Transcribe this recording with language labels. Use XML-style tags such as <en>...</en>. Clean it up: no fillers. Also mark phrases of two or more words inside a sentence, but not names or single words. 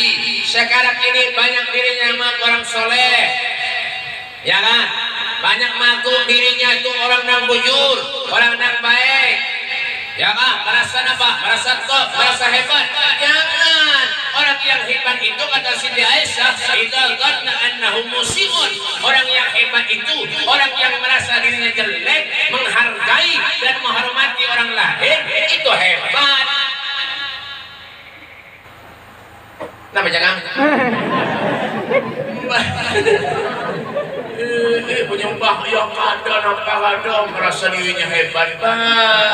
<bjn>Sekarang ini banyak dirinya sama orang soleh, ya kan? Banyak mengaku dirinya itu orang nang bujur, orang nang baik, ya kan? Merasa apa? Merasa top, merasa hebat. Jangan. Orang yang hebat itu kata Siti Aisyah,</bjn> <ar>إذا ظن أنه مسيء.</ar> <bjn>Orang yang hebat itu orang yang merasa dirinya jelek, menghargai dan menghormati orang lain, itu hebat. Nama jangan. Penyembah yang ada nampak ada merasa dirinya hebat Pak.</bjn>